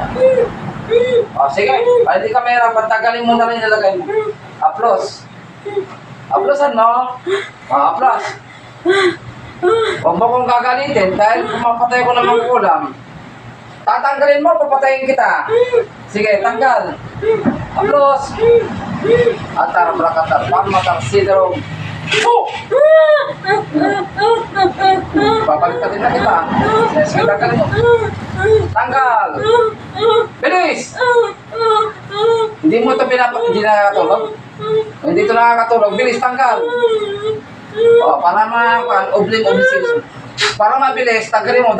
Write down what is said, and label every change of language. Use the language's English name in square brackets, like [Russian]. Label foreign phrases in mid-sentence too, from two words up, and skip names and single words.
[Filipino] O, sige, para di ka mahirapan, tanggalin mo na rin nilagay mo. Aplos. Aplosan mo. Aplos. Huwag mo kong gagalitin dahil pumapatay ko ng mga kulam. Tatanggalin mo, papatayin kita. Sige, tanggal. Aplos. Atar, brakatar, pamatar, sidrom. Babalikin na kita. Sige, tanggalin mo. Tanggal. Bilis. Hindi mo ito hindi nakakatulog. Hindi ito nakakatulog. Bilis, tanggal. O, para oblim-oblim. Para mabilis, tanggalin mo.